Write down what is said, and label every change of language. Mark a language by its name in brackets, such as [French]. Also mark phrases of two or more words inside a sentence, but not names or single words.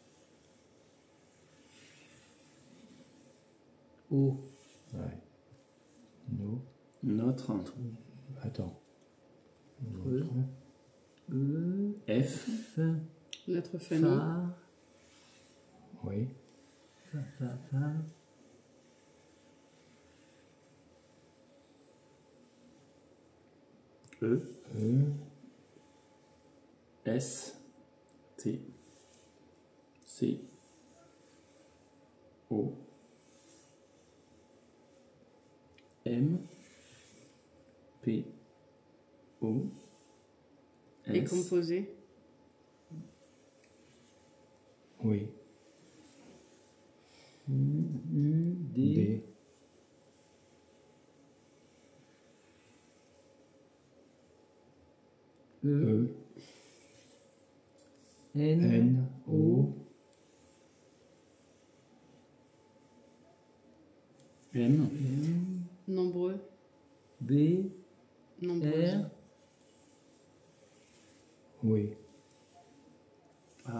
[French] O. Ouais. Nous. notre Attends. E. E. F. F. Notre famille. Fa. Oui. Fa, fa, fa. E. E. S. T. C. O. M. P. O. Et S. composé. Oui. U. D. D. E. E. N. N. O. M. M. Nombreux. B. Nombreuses. R. Oui. A.